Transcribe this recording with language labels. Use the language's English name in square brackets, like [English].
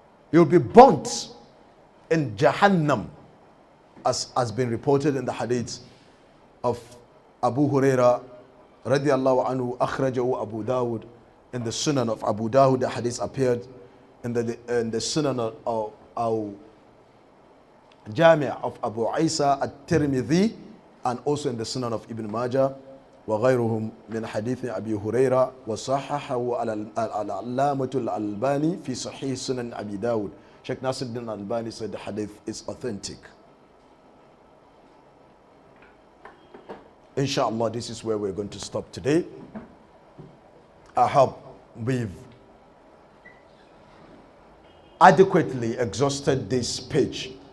[English] He will be burnt in Jahannam, as has been reported in the hadith of Abu Huraira radiallahu anhu, akhrajahu Abu Dawud. In the Sunan of Abu Dawud, the hadith appeared in the Sunan of Jami' of Abu Isa at-Tirmidhi, and also in the Sunan of Ibn Majah. [Arabic] وغيرهم من حديث أبي هريرة وصححه العلامة الألباني في صحيح سنن أبي داود. [English] Sheikh Nasruddin Albani said the hadith is authentic. Inshallah, this is where we're going to stop today. I hope we've adequately exhausted this page.